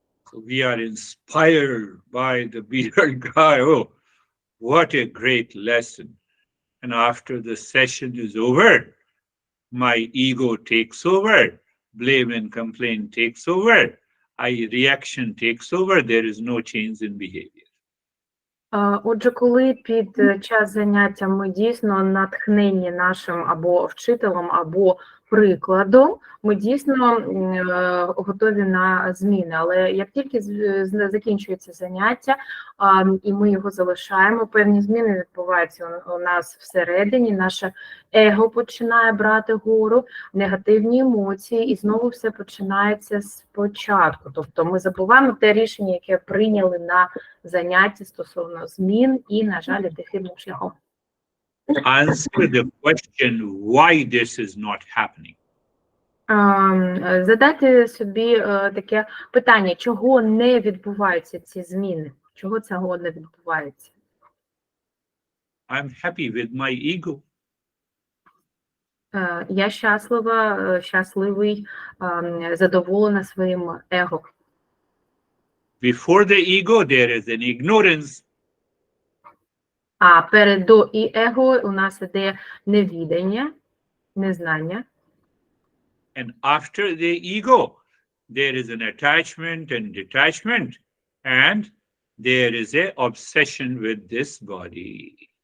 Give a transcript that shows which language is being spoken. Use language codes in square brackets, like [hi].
[en] So we are inspired by the beard guy. Oh, what a great lesson. And after the session is over, my ego takes over, blame and complaint takes over, reaction takes over, there is no change in behavior. [uk] Отже, коли під час заняття ми дійсно натхнені нашим або вчителем, або прикладом, ми дійсно готові на зміни. Але як тільки закінчується заняття, і ми його залишаємо, певні зміни відбуваються у нас всередині, наше его починає брати гору, негативні емоції, і знову все починається спочатку. Тобто ми забуваємо те рішення, яке прийняли на занятті стосовно змін і, на жаль, іде хибним шляхом. [en] Answer the question why this is not happening. [uk] Задайте собі таке питання, чого не відбуваються ці зміни? Чого цього не відбувається? [en] I'm happy with my ego. [uk] Я щасливий, задоволена своїм его. [en] Before the ego, there is an ignorance. [uk] А перед і его у нас іде невідання, незнання. [en] And after the ego, there is an attachment and detachment, and there is a obsession with this body.